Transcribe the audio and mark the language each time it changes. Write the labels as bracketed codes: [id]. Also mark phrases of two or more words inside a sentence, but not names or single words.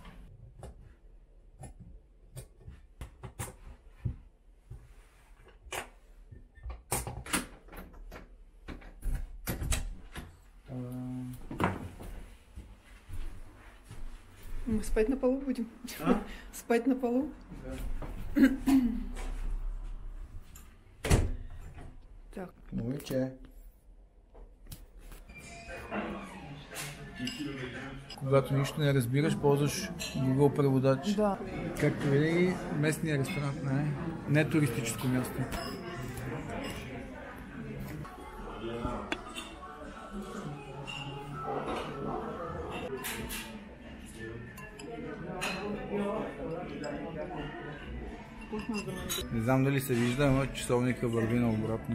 [ru] Мы спать на полу будем? А? Спать на полу? Да. Так. [bg] Момиче. Когато нищо не разбираш, ползваш Google преводач. Да. Както винаги, местния ресторант не туристическо място. Не знам дали се вижда, но часовника върви наобратно.